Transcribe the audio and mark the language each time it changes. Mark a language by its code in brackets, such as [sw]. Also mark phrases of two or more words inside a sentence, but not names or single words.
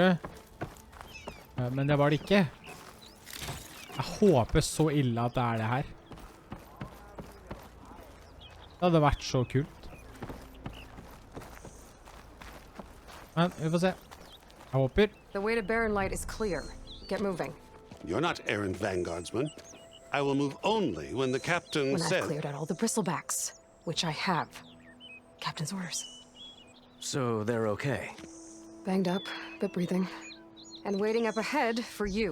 [no] Men det var det ikke. Jeg håper så ille at det er det her. Det hadde vært så kult. Men vi får se. Jeg håper. [en] The way to Barren Light is clear. Get moving. You're not errant vanguardsman. I will move only when the captain says... When I've cleared out all the bristlebacks, which I have. Captain's orders. So they're okay? Banged up, but breathing. And waiting up ahead for you.